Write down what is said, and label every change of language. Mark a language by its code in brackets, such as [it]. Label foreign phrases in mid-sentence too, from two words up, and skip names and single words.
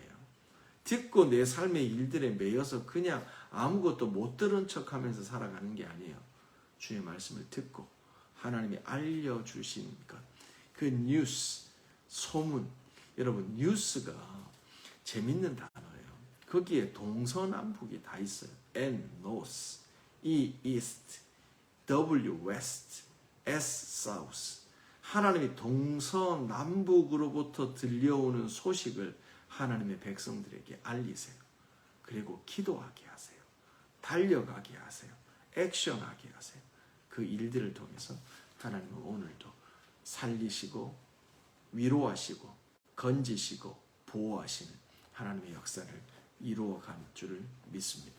[ko] 듣고 내 삶의 일들에 매여서 그냥 아무것도 못 들은 척하면서 살아가는 게 아니에요. 주의 말씀을 듣고 하나님이 알려주신 것, 그 뉴스, 소문. 여러분, 뉴스가 재밌는 단어예요. 거기에 동서남북이 다 있어요. [en] N, north, E, east, W, west, S, south. [ko] 하나님이 동서남북으로부터 들려오는 소식을 하나님의 백성들에게 알리세요. 그리고 기도하게 하세요. 달려가게 하세요. 액션하게 하세요. 그 일들을 통해서 하나님은 오늘도 살리시고 위로하시고 건지시고 보호하시는 하나님의 역사를 이루어가는 줄을 믿습니다.